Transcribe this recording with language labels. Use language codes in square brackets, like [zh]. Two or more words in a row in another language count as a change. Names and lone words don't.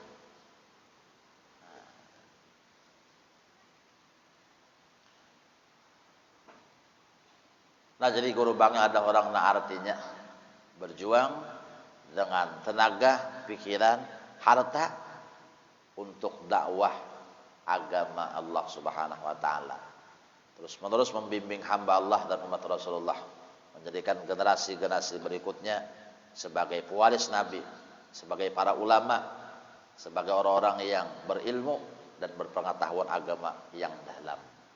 [id] Nah jadi guru bangnya ada orang nang artinya berjuang dengan tenaga, pikiran, harta untuk dakwah agama Allah [ar] سبحانه وتعالى. [id] Terus-menerus membimbing hamba Allah dan umat Rasulullah, menjadikan generasi-generasi berikutnya sebagai pewaris Nabi, sebagai para ulama, sebagai orang-orang yang berilmu dan berpengetahuan agama yang dalam.